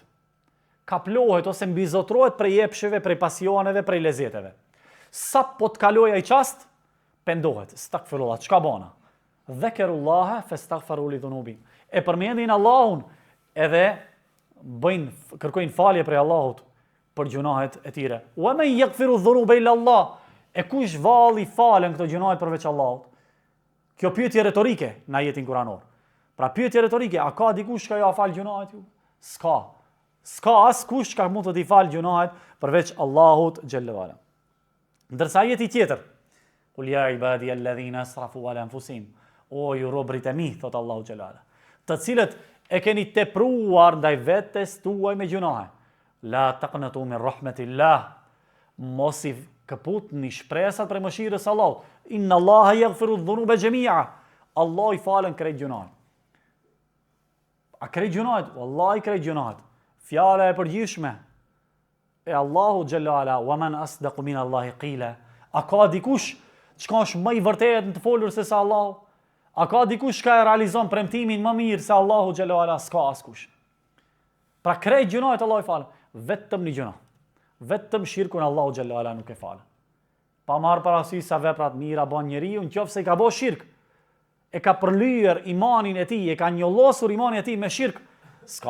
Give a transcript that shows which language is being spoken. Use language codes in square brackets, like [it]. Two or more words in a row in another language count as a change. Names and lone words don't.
[sq] Kaplohet ose mbizotrohet prej epsheve, prej pasioneve, prej lezeteve. Sa po të kaloj ai çast, pendohet. [ar] Astaghfirullah, [sq] çka bëna? [ar] ذكروا الله فاستغفروا لذنوبهم. [sq] E përmendin Allahun edhe kërkojnë falje prej Allahut për gjunahet e tyre. [ar] ومن يغفر الذنوب إلا الله. [sq] E kush valli falen këto gjunahet përveç Allahut? Kjo pyetje retorike në ajetin kuranor. Pra pyetje retorike, a ka dikush që ja fal gjunahet ju? S'ka. S'ka askush që mund të t'i fal gjunahet përveç Allahut [ar] جل وعلا. [sq] Ndërsa ajeti tjetër, [ar] قل يا عبادي الذين أسرفوا على أنفسهم. [sq] O ju robrit e mi, thot Allahu [ar] جل وعلا, [sq] të cilët e keni tepruar ndaj vetes tuaj me gjunahe. [ar] لا تقنطوا من رحمة الله. [sq] Mos i këputni shpresat për mëshirës së Allahut. [ar] إن الله يغفر الذنوب جميعا. [sq] Allah i falen krejt gjunahet. A krejt gjunahet? Wallahi krejt gjunahet. Fjala e përgjithshme e Allahu [ar] جل وعلا, ومن أصدق من الله قيلا. [sq] A ka dikush çka është më i vërtetë në të folur se sa Allahu? A ka dikush që e realizon premtimin më mirë se Allahu [ar] جل وعلا? [sq] S'ka askush. Pra krejt gjunahet Allah i falen. Vetëm një gjuna. Vetëm shirkun Allahu [ar] جل وعلا [sq] nuk e falen. pa marrë parasysh sa veprat mira bën njeriu, nëse i ka bërë shirk, e ka përlyer imanin e tij, e ka njollosur imanin e tij me shirk, s'ka.